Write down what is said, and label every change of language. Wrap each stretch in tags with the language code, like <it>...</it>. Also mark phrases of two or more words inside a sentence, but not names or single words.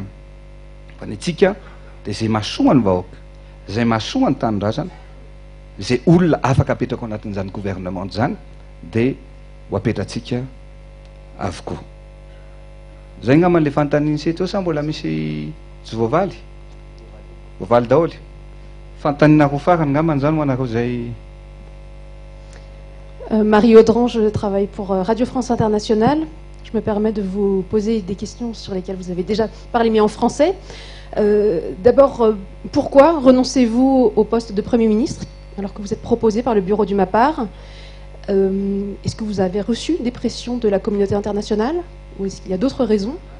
<mg>Fa ny tsika dia zay mahasoa ny vahoaka, zay mahasoa ny tanindrazana, zay olona afaka apetraka ao anatin'izany gouvernement zany dia ho apetratsika avokoa. Zay ngamba le fanontaniany seto sa mbola misy tsy voavaly? Voavaly daholy. Fanontaniana roa farany ngamba zany ho anareo zay.</mg> <fr>Marie Audran, je travaille pour Radio France Internationale. Je me permets de vous poser des questions sur lesquelles vous avez déjà parlé, mais en français. D'abord, pourquoi renoncez-vous au poste de Premier ministre alors que vous êtes proposé par le bureau du MAPAR? Est-ce que vous avez reçu des pressions de la communauté internationale ou est-ce qu'il y a d'autres raisons?</fr>